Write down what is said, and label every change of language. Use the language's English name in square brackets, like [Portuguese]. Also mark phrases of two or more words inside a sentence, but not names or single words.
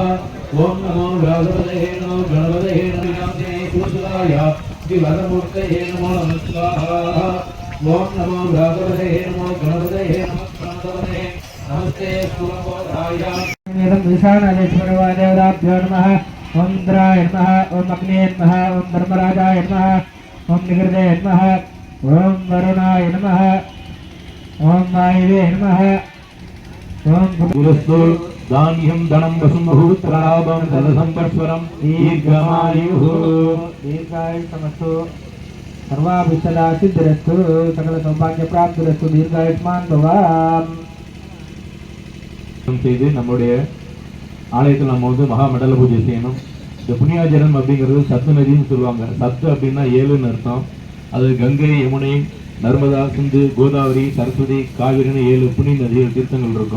[Sanskrit] ॐ नमो किरातपते नमो गणपते नमस्ते सुसुताय श्रीवरदमूर्तये नमो नमः स्वाहा. ॐ नमो किरातपते नमो गणपते नमो प्रमथपते नमस्ते स्थूललम्बोदराय ईशानेश्वरवादेवताभ्यो नमः. ओम इंद्राय नमः, ओम अग्ने नमः, ओम धर्मराजाय नमः, ओम निगृते नमः, ओम वरुणाय नमः, ओम वायवे नमः, ओम गुरुस्तु दान्यं धनं वसुमभूत्रलाभं धनसंपत्स्वरं दीर्घमायुः दीर्घायुष्मस्तु सर्वाभिष्टदा सिद्धिरस्तु सकल सौभाग्य प्राप्तिरस्तु दीर्घायुष्मान् भवाम्. [Tamil] செய்து நம்முடைய ஆலயத்தில் நம்ம மகா மண்டல பூஜை செய்யணும். இந்த புண்ணியாஜனம் அப்படிங்கிறது சத்து நதின்னு சொல்லுவாங்க. சத்து அப்படின்னா 7ன்னு அர்த்தம். அது கங்கை, யமுனை, நர்மதா, சிந்து, கோதாவரி, சரஸ்வதி, காவிரின்னு 7 புண்ணிய நதிகள், தீர்த்தங்கள் இருக்கும்.